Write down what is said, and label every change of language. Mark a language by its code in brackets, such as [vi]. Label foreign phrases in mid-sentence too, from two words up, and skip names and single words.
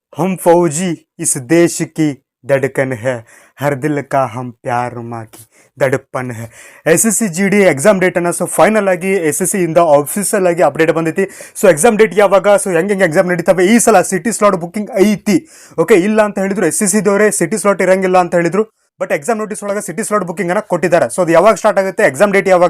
[hi] हम फौजी इस देश की धड़कन है हर दिल का हम प्यार माँ की दडप्पन है [kn] SSC GD [en] exam date [kn] ಅನ್ನ ಸೊ ಫೈನಲ್ ಆಗಿ SSC ಇಂದ ಆಫೀಸಿಯಲ್ ಆಗಿ ಅಪ್ಡೇಟ್ ಬಂದೈತಿ. ಸೊ [en] exam date [kn] ಯಾವಾಗ, ಸೊ ಹೆಂಗೆ ಎಕ್ಸಾಮ್ ನಡೀತವೆ, ಈ ಸಲ [en] city slot booking [kn] ಐತಿ. ಓಕೆ, ಇಲ್ಲ ಅಂತ ಹೇಳಿದ್ರು SSC ದವರೇ [en] city slot [kn] ಇರಂಗಿಲ್ಲ ಅಂತ ಹೇಳಿದ್ರು. ಬಟ್ [en] exam notice [kn] ಒಳಗೆ [en] city slot booking [kn] ಅನ್ನ ಕೊಟ್ಟಿದ್ದಾರೆ. ಸೊ ಅದು ಯಾವಾಗ ಸ್ಟಾರ್ಟ್ ಆಗುತ್ತೆ, [en] exam date [kn] ಯಾವಾಗ.